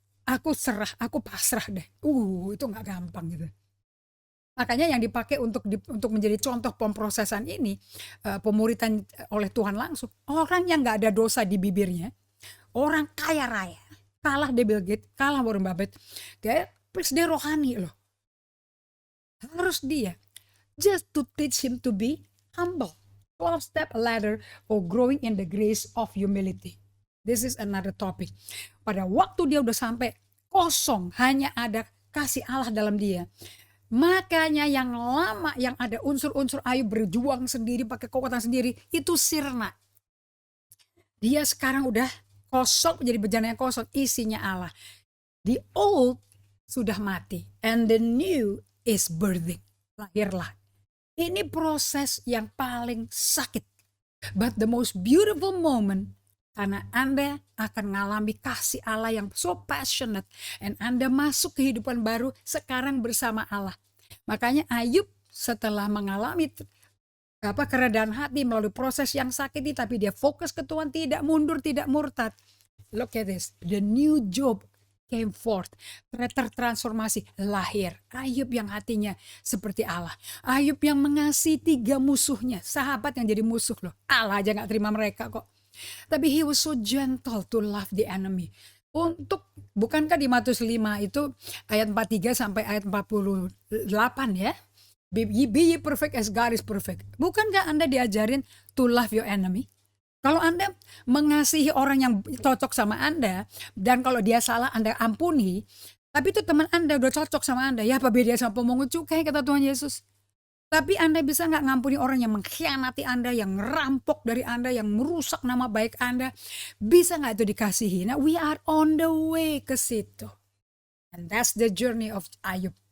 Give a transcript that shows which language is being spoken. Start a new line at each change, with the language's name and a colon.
Indonesian: Aku serah, aku pasrah deh. Itu gak gampang gitu. Makanya yang dipakai untuk menjadi contoh pemrosesan ini, pemuritan oleh Tuhan langsung, orang yang gak ada dosa di bibirnya, orang kaya raya, kalah Bill Gates, kalah Warren Buffett, terus dia rohani loh. Harus dia,
English: just to teach him to be humble. 12-step ladder for growing in the grace of humility. This is another topic.
Indonesian: Pada waktu dia udah sampai kosong, hanya ada kasih Allah dalam dia. Makanya yang lama, yang ada unsur-unsur Ayub berjuang sendiri, pakai kekuatan sendiri, itu sirna. Dia sekarang udah kosong, menjadi bejana yang kosong, isinya Allah.
English: The old
Indonesian: sudah mati,
English: and the new is birthing.
Indonesian: Lahirlah. Ini proses yang paling sakit,
English: but the most beautiful moment,
Indonesian: karena Anda akan mengalami kasih Allah yang
English: so passionate,
Indonesian: and Anda masuk kehidupan baru sekarang bersama Allah. Makanya Ayub setelah mengalami keredaan hati melalui proses yang sakiti, tapi dia fokus ke Tuhan, tidak mundur, tidak murtad.
English: Look at this, the new Job came forth,
Indonesian: tertransformasi, lahir. Ayub yang hatinya seperti Allah. Ayub yang mengasihi 3 musuhnya, sahabat yang jadi musuh loh. Allah aja gak terima mereka kok. Tapi
English: he was so gentle to love the enemy.
Indonesian: Bukankah di Matius 5 itu ayat 43 sampai ayat 48 ya?
English: Be ye perfect as God is perfect.
Indonesian: Bukankah Anda diajarin
English: to love your enemy?
Indonesian: Kalau Anda mengasihi orang yang cocok sama Anda, dan kalau dia salah Anda ampuni, tapi itu teman Anda udah cocok sama Anda, ya apa beda sama pemungut cukai, kata Tuhan Yesus. Tapi Anda bisa nggak ngampuni orang yang mengkhianati Anda, yang ngerampok dari Anda, yang merusak nama baik Anda? Bisa nggak itu dikasihi?
English: Nah, we are on the way
Indonesian: ke situ.
English: And that's the journey of Ayub.